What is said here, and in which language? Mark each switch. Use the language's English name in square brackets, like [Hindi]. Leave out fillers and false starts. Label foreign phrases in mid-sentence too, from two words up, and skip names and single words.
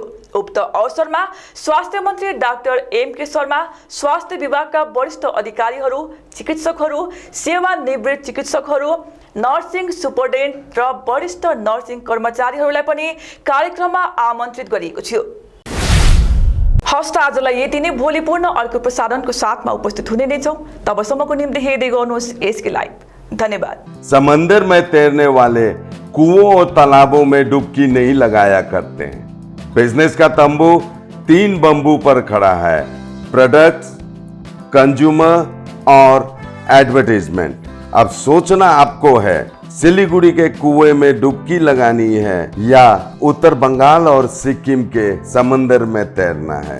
[Nepali] उक्त अवसरमा स्वास्थ्य मन्त्री डाक्टर एमके शर्मा, स्वास्थ्य विभागका वरिष्ठ अधिकारीहरू, चिकित्सकहरू, सेवानिवृत्त चिकित्सकहरू, [English] nursing superintendent [Nepali] र वरिष्ठ नर्सिङ कर्मचारीहरूलाई पनि कार्यक्रममा आमन्त्रित गरिएको थियो। हस्त आजलाई यति नै। भोलि पूर्ण अर्को प्रसारणको साथमा उपस्थित हुने नै छौं। तबसम्मको निम्ति हेर्दै गर्नुहोस् एसके लाइभ। धन्यवाद। [Hindi] समंदर में तैरने वाले कुओं और तालाबों में डुबकी नहीं लगाया करते हैं। बिजनेस का तंबू 3 बंबू पर खड़ा है: प्रोडक्ट्स, कंज्यूमर और एडवर्टाइजमेंट। अब सोचना आपको है, सिलीगुड़ी के कुएं में डुबकी लगानी है या उत्तर बंगाल और सिक्किम के समंदर में तैरना है।